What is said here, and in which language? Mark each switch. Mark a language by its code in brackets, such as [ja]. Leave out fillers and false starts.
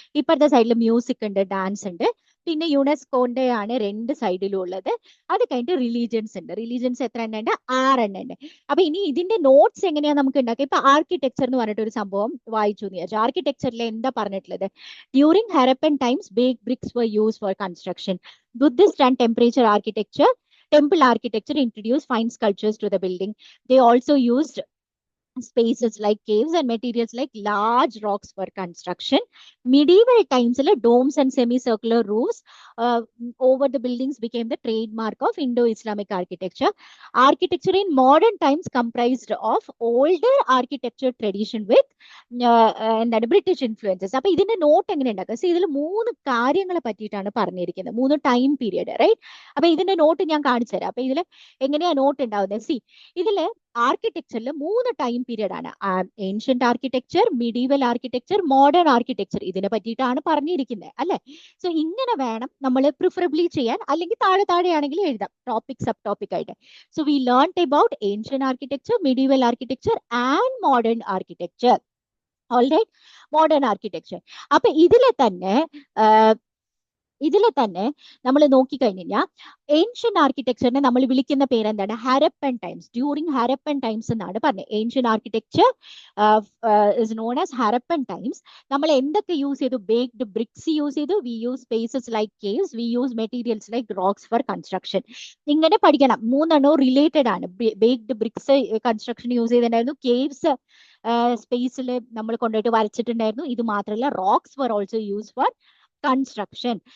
[ml] ഇപ്പുറത്തെ സൈഡിൽ മ്യൂസിക് ഉണ്ട്, ഡാൻസ് ഉണ്ട്. പിന്നെ യുനെസ്കോന്റെ ആണ് രണ്ട് സൈഡിലും ഉള്ളത്. അത് കഴിഞ്ഞിട്ട് റിലീജിയൻസ് ഉണ്ട്. റിലീജിയൻസ് എത്ര എണ്ണം ഉണ്ട്, 6 എണ്ണം ഉണ്ട്. അപ്പൊ ഇനി ഇതിന്റെ നോട്ട്സ് എങ്ങനെയാ നമുക്ക് ഉണ്ടാക്കുക. ഇപ്പൊ ആർക്കിടെക്ചർ എന്ന് പറഞ്ഞിട്ട് ഒരു സംഭവം വായിച്ചു എന്ന് വിചാരിച്ചു. ആർക്കിടെക്ചറിൽ എന്താ പറഞ്ഞിട്ടുള്ളത്, [en] During Harappan times baked bricks were used for construction. Buddhist and temple architecture introduced fine sculptures to the building. They also used spaces like caves and materials like large rocks for construction. Medieval times, domes and semicircular roofs over the buildings became the trademark of Indo-Islamic architecture. Architecture in modern times comprised of older architecture tradition with എന്താണ് British influences. [ml] അപ്പൊ ഇതിന്റെ not എങ്ങനെ ഉണ്ടാക്കുക, so ഇതിൽ 3 കാര്യങ്ങളെ പറ്റിയിട്ടാണ് പറഞ്ഞിരിക്കുന്നത്, 3 time period, right. അപ്പൊ ഇതിന്റെ നോട്ട് ഞാൻ കാണിച്ചു തരാം. അപ്പൊ ഇതിൽ എങ്ങനെയാ നോട്ട് ഉണ്ടാവുന്നത്, ഇതില് ആർക്കിടെക്ചറിൽ 3 ടൈം പീരിയഡ് ആണ്, ancient architecture, medieval architecture, modern architecture. ഇതിനെ പറ്റിയിട്ടാണ് പറഞ്ഞിരിക്കുന്നത് അല്ലെ. സോ ഇങ്ങനെ വേണം നമ്മൾ പ്രിഫറബിളി ചെയ്യാൻ, അല്ലെങ്കിൽ താഴെയാണെങ്കിൽ എഴുതാം ടോപ്പിക് സബ് ടോപ്പിക് ആയിട്ട്. [en] So we learn about ancient architecture, medieval architecture and modern architecture. [ml] Alright, modern architecture. അപ്പൊ ഇതിലെ തന്നെ ഇതിൽ തന്നെ നമ്മൾ നോക്കിക്കഴിഞ്ഞാൽ ഏൻഷ്യൻ ആർക്കിടെക്ചറിനെ നമ്മൾ വിളിക്കുന്ന പേരെന്താണ്? Harappan times. [en] during Harappan times [ml] എന്നാണ് പറഞ്ഞത്. [en] Ancient architecture is known as Harappan times. [ml] നമ്മൾ എന്തൊക്കെ യൂസ് ചെയ്തു? ബേക്ഡ് ബ്രിക്സ് യൂസ് ചെയ്തു. [en] We use spaces like caves. We use materials like rocks for construction. [ml] ഇങ്ങനെ പഠിക്കണം. മൂന്നെണ്ണവും റിലേറ്റഡ് ആണ്. ബേക്ഡ് ബ്രിക്സ് കൺസ്ട്രക്ഷൻ യൂസ് ചെയ്തിട്ടുണ്ടായിരുന്നു. കേവ്സ് സ്പേസിൽ നമ്മൾ കൊണ്ടുപോയിട്ട് വരച്ചിട്ടുണ്ടായിരുന്നു. ഇത് മാത്രമല്ല, [en] Rocks were also used for construction.